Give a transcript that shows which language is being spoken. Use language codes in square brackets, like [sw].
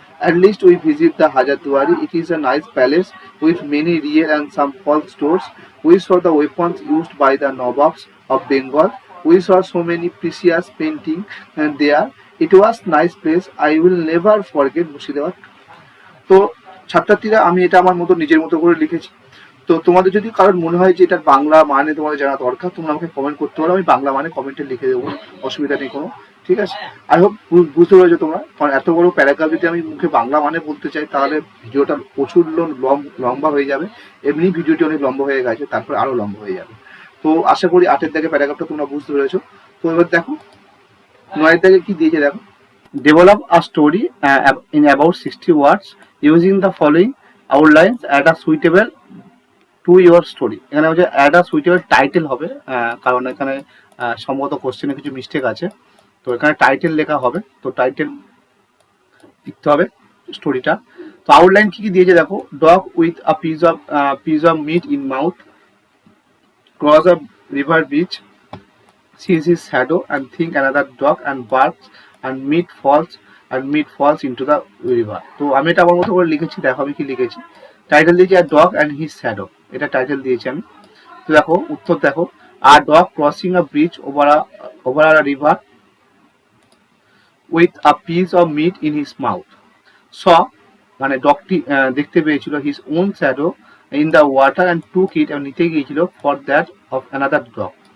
[en] At least we visit the Hajatwari. It is a nice palace with many real and some false stores. We saw the weapons used by the Nawabs of Bengal. We saw so many precious paintings there. It was nice place. I will never forget Murshidabad. [bn] তো ছাত্রছাত্রীরা আমি এটা আমার মতো নিজের মতো করে লিখেছি। তো তোমাদের যদি কারোর মনে হয় যে এটার বাংলা মানে তোমাদের জানা দরকার, তোমরা আমাকে কমেন্ট করতে পারো, আমি বাংলা মানে কমেন্টে লিখে দেবো, অসুবিধা নেই কোনো। ঠিক আছে, [en] I hope [bn] বুঝতে পেরেছো তোমরা। কারণ এত বড় প্যারাগ্রাফ যদি আমি মুখে বাংলা মানে বলতে চাই তাহলে ভিডিওটা প্রচুর লম্বা হয়ে যাবে। এমনি ভিডিওটি অনেক লম্বা হয়ে গেছে, তারপরে আরো লম্বা হয়ে যাবে। তো আশা করি 8 দাগে প্যারাগ্রাফটা তোমরা বুঝতে পেরেছো। তো এবার দেখো 9 দাগে কি দিয়েছে দেখো। [en] Develop a story in about 60 words using the following outlines at a suitable to your story. [bn] এখানে হচ্ছে [en] add a suitable title [bn] হবে, কারণ এখানে সম্ভবত কোশ্চেনে কিছু মিস্টেক আছে। তো এখানে টাইটেল লেখা হবে, তো টাইটেল লিখতে হবে স্টোরিটা। তো আউটলাইন কি কি দিয়েছে দেখো। [en] Dog with a piece of meat in mouth cross a river bridge, sees his shadow and think another dog and barks and meat falls into the river. [bn] তো আমি এটা আমার মতো করে লিখেছি, দেখো আমি কি লিখেছি। টাইটেল দিয়েছি [en] আর dog and his shadow, [bn] এটা টাইটেল দিয়েছি আমি। তো দেখো উত্তর দেখো, [en] আর dog crossing a bridge over a river with a piece of meat in his mouth. [bn] স মানে ডগটি দেখতে পেয়েছিল [en] his own shadow in the water and took it, [bn] এবং নিতে গিয়েছিল [en] For that of another dog.